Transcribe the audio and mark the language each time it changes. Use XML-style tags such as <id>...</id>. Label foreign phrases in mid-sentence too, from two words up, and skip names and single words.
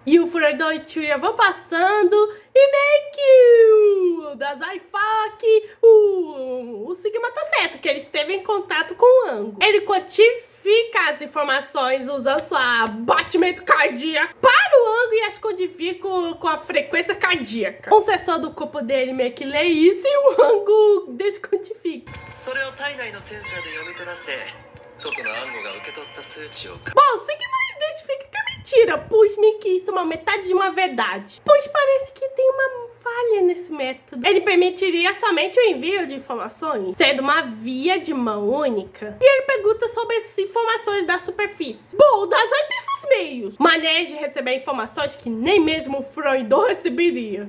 <pt>E o Froidó e Chuya vão passando e meio que o Dazai fala que o Sigma tá certo, que ele esteve em contato com o Ango. Ele quantifica codifica as informações usando sua batimento cardíaco para o ângulo e as codifica com a frequência cardíaca. Um sensor do corpo dele meio que lê isso e o ângulo descodifica.</pt> <ja>それを体内のセンサーで読み取らせ外の暗号が受け取った数値を</ja> <pt>Bom, Sigma identifica que é mentira, pois meio que isso é uma metade de uma verdade. Pois parece que tem uma falha nesse método. Ele permitiria somente o envio de informações, sendo uma via de mão única. E ele pergunta sobre as informações da superfície. Bom, o Dazai tem seus meios, maneiras de receber informações que nem mesmo o Freud receberia.</pt>